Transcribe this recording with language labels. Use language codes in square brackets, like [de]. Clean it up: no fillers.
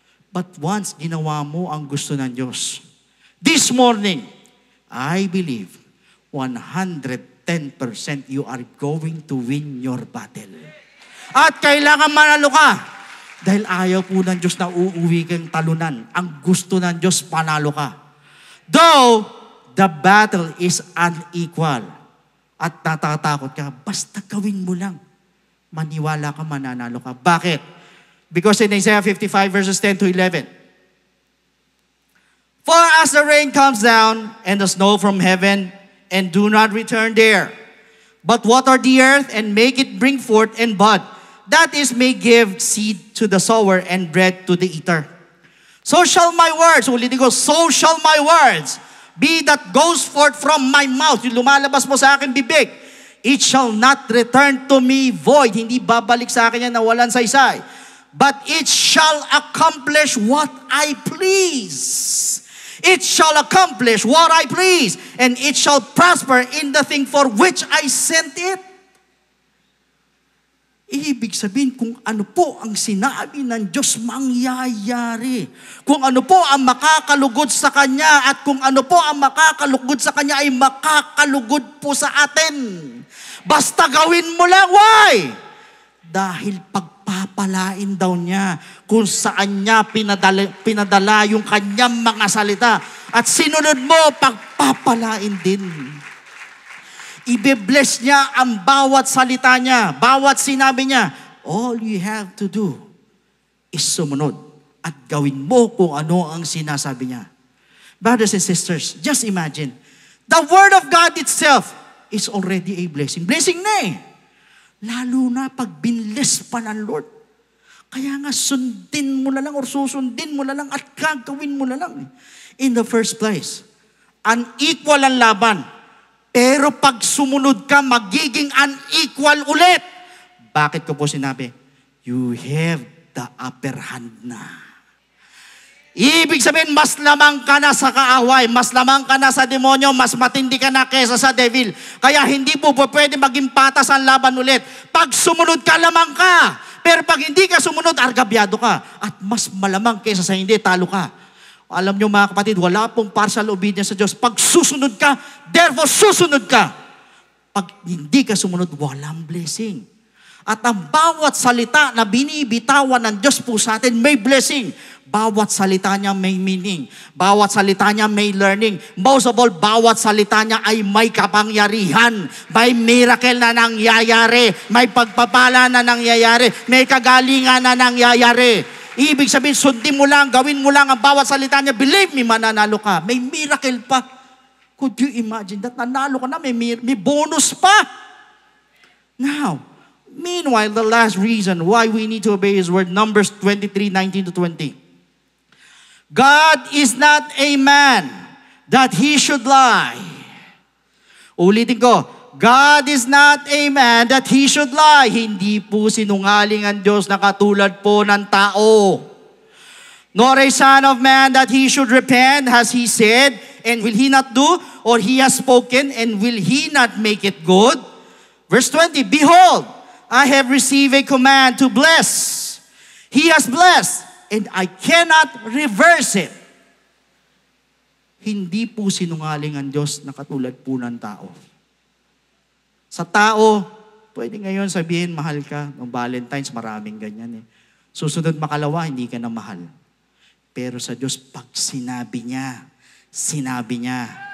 [en] But once [tl] ginawa mo ang gusto ng Diyos, [en] this morning, I believe 110% you are going to win your battle. [tl] At kailangan manalo ka. Dahil ayaw po ng Diyos na uuwi kang talunan. Ang gusto ng Diyos, panalo ka. [en] Though, the battle is unequal. [tl] At natatakot ka, basta gawin mo lang. Maniwala ka, mananalo ka. Bakit? [en] Because in Isaiah 55 verses 10 to 11, for as the rain comes down and the snow from heaven, and do not return there, but water the earth and make it bring forth and bud, that is, may give seed to the sower and bread to the eater. So shall my words, [tl] ulitin ko, [en] so shall my words be that goes forth from my mouth, [tl] yung lumalabas mo sa akin bibig, [en] it shall not return to me void. [tl] Hindi babalik sa akin yan na walang saysay. [en] But it shall accomplish what I please. It shall accomplish what I please. And it shall prosper in the thing for which I sent it. [tl] Ibig sabihin, kung ano po ang sinabi ng Diyos, mangyayari. Kung ano po ang makakalugod sa Kanya at kung ano po ang makakalugod sa Kanya ay makakalugod po sa atin. Basta gawin mo lang, why? Dahil pagpapalain daw niya kung saan niya pinadala yung Kanyang mga salita. At sinunod mo, pagpapalain din. Ibe-bless niya ang bawat salita niya, bawat sinabi niya. [en] All you have to do is [tl] sumunod at gawin mo kung ano ang sinasabi niya. [en] Brothers and sisters, just imagine, the Word of God itself is already a blessing. [tl] Blessing na eh. Lalo na pag binless pa ng Lord. Kaya nga sundin mo na lang or susundin mo na lang at gagawin mo na lang. [en] In the first place, unequal [tl] ang laban. Pero pag sumunod ka, magiging unequal ulit. Bakit ko po sinabi? [en] You have the upper hand [tl] na. Ibig sabihin, mas lamang ka na sa kaaway, mas lamang ka na sa demonyo, mas matindi ka na kesa sa devil. Kaya hindi po pwede maging patas ang laban ulit. Pag sumunod ka, lamang ka. Pero pag hindi ka sumunod, argabyado ka. At mas malamang kesa sa hindi, talo ka. Alam nyo mga kapatid, wala pong partial obedience sa Diyos. Pag susunod ka, therefore susunod ka. Pag hindi ka sumunod, walang blessing. At ang bawat salita na binibitawan ng Diyos po sa atin, may blessing. Bawat salita niya may meaning. Bawat salita niya may learning. Most of all, bawat salita niya ay may kapangyarihan. May miracle na nangyayari. May pagpapala na nangyayari. May kagalingan na nangyayari. Ibig sabihin, sundin mo lang, gawin mo lang ang bawat salita niya. [en] Believe me, [tl] mananalo ka. May miracle pa. [en] Could you imagine that? [tl] Nanalo ka na, may bonus pa. [en] Now, meanwhile, the last reason why we need to obey His word, Numbers 23:19-20. God is not a man that He should lie. [tl] Ulitin ko, [en] God is not a man that He should lie. [tl] Hindi po sinungaling ang Diyos na katulad po ng tao. [en] Nor a son of man that He should repent, has He said, and will He not do? Or He has spoken, and will He not make it good? Verse 20, behold, I have received a command to bless. He has blessed, and I cannot reverse it. [tl] Hindi po sinungaling ang Diyos na katulad po ng tao. Sa tao, pwede ngayon sabihin, mahal ka. Noong Valentine's, maraming ganyan eh. Susunod makalawa, hindi ka na mahal. Pero sa Diyos, pag sinabi niya, sinabi niya.